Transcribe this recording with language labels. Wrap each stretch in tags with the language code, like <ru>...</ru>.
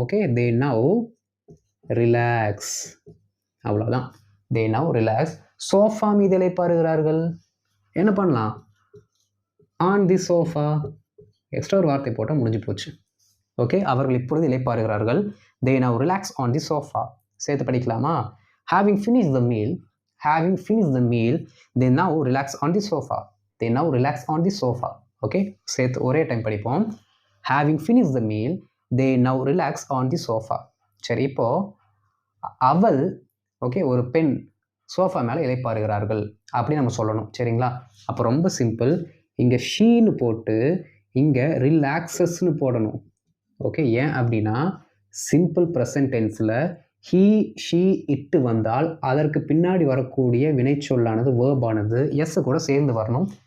<en>Okay, they now relax.</en> <ta>அவ்வளோதான்,</ta> <en>They now relax.</en> <ta>Sofa மீது இளைப்பாறுகிறார்கள். என்ன பண்ணலாம்?</ta> <en>On the sofa.</en> <ta>எக்ஸ்ட்ரா ஒரு வார்த்தை போட்டால் முடிஞ்சு போச்சு. ஓகே, அவர்கள் இப்பொழுது இளைப்பாறுகிறார்கள்.</ta> <en>They now relax on the sofa.</en> <ta>சேர்த்து படிக்கலாமா?</ta> <en>Having finish the meal, having finished the meal, they now relax on the sofa. They now relax on the sofa. Okay,</en> <ta>சேர்த்து ஒரே டைம் படிப்போம்.</ta> <en>Having finished the meal, they now relax on the sofa.</en> <ta>சரி, இப்போ அவள் okay ஒரு பெண் sofa மேலே இளைப்பாறுகிறார்கள் அப்படின்னு நம்ம சொல்லணும். சரிங்களா? அப்போ ரொம்ப சிம்பிள். இங்கே ஷீன்னு போட்டு இங்கே ரிலாக்ஸஸ்ன்னு போடணும். ஓகே, ஏன் அப்படின்னா சிம்பிள் ப்ரெசன்ட் டென்ஸில் ஹீ ஷீ இட்டு வந்தால் அதற்கு பின்னாடி வரக்கூடிய வினைச்சொல்லானது வேர்பானது எஸ் கூட சேர்ந்து வரணும்.</ta>